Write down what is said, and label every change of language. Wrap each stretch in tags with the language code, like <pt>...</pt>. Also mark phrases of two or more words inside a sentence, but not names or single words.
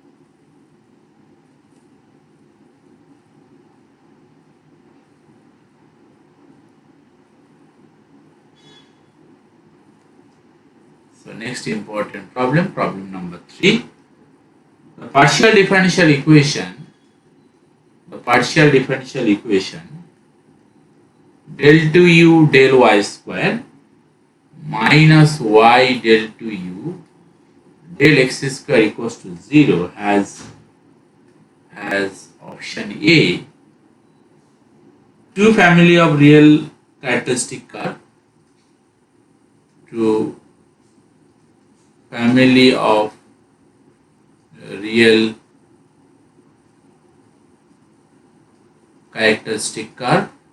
<en>So next important problem, problem number 3. The partial differential equation del 2u del y square minus y del 2u del x square equals to 0 has option A two family of real characteristic curve, two family of real characteristic curve.</en>